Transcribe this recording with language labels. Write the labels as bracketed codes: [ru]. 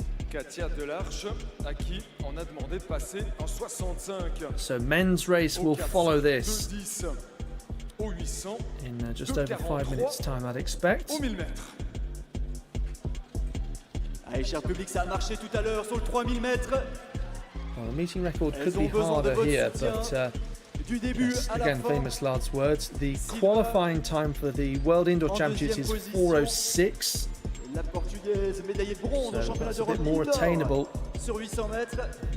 [fr] Katia Delarche, à qui on a demandé de passer en 65. [en] So men's race will follow this [fr] 2:10 au 800, [en] in just over 5 minutes time, I'd expect. [fr] au 1000 mètres. Allez, cher public, ça a marché tout à l'heure sur le 3000 mètres. [en] Well, the meeting record could be harder here, but yes, again, famous Lard's words. The qualifying time for the World Indoor Championships is 4:06. So that's a bit more attainable [fr] sur 800 mètres.